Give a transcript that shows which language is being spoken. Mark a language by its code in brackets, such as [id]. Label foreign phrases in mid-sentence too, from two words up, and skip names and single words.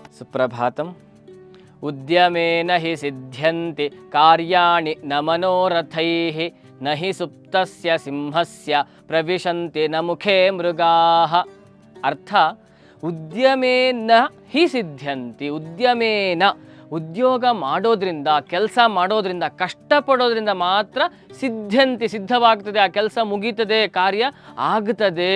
[sa] ಸುಪ್ರಭಾತಂ. ಉದ್ಯಮೇನ ಹಿ ಸಿದ್ಧ್ಯಂತಿ ಕಾರ್ಯಾಣಿ ನ ಮನೋರಥೈಃ ನ ಹಿ ಸುಪ್ತಸ್ಯ ಸಿಂಹಸ್ಯ ಪ್ರವಿಶಂತಿ ನ ಮುಖೇ ಮೃಗಾಃ. ಅರ್ಥ, ಉದ್ಯಮೇನ ಹಿ ಸಿದ್ಧ್ಯಂತಿ. [kn] ಉದ್ಯಮೇನ, ಉದ್ಯೋಗ ಮಾಡೋದ್ರಿಂದ, ಕೆಲಸ ಮಾಡೋದ್ರಿಂದ, ಕಷ್ಟಪಡೋದ್ರಿಂದ ಮಾತ್ರ ಸಿದ್ಧ್ಯಂತಿ, ಸಿದ್ಧವಾಗ್ತದೆ, ಆ ಕೆಲಸ ಮುಗೀತದೆ, ಕಾರ್ಯ ಆಗ್ತದೆ.